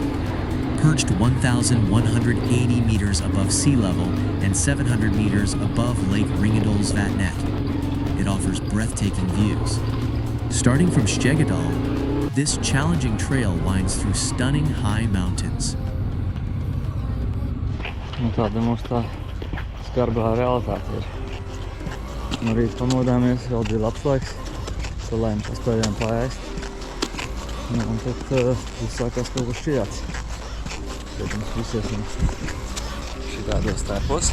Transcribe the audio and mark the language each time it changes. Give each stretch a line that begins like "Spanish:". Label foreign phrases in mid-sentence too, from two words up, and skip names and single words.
English: Perched 1,180 meters above sea level and 700 meters above Lake Ringedalsvatnet, it offers breathtaking views. Starting from Skjeggedal, This challenging trail winds through stunning high mountains.
Latvian: Nu, tāda mums tā skarbā realitāte ir. No rīta pamodāmies, vēl bija labs laiks, salējām paspējām paēst. Nu, un tad viss sākās kaut kas šķijāts. Tad mums visi esam šitādos tēpos.